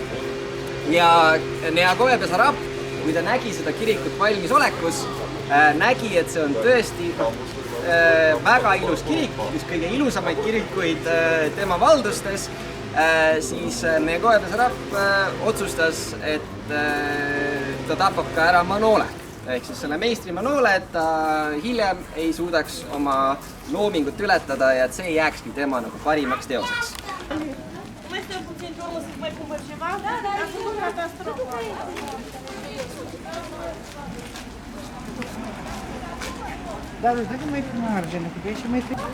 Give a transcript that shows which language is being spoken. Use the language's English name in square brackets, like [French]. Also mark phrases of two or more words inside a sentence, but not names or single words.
[Estonian] Ja Neagoe Besarab, kui ta nägi seda kirikut valmis olekus, nägi, et see on tõesti väga ilus kirik, üks kõige ilusamaid kirikuid tema valdustes, siis Neagoe Besarab otsustas, et ta tapab ka ära Manole. Ehk siis selle meistri Manole, et ta hiljem ei suudaks oma loomingut ületada ja et see jääkski tema nagu parimaks teoseks. [Romanian] Da, dai mai pe margine, că și mai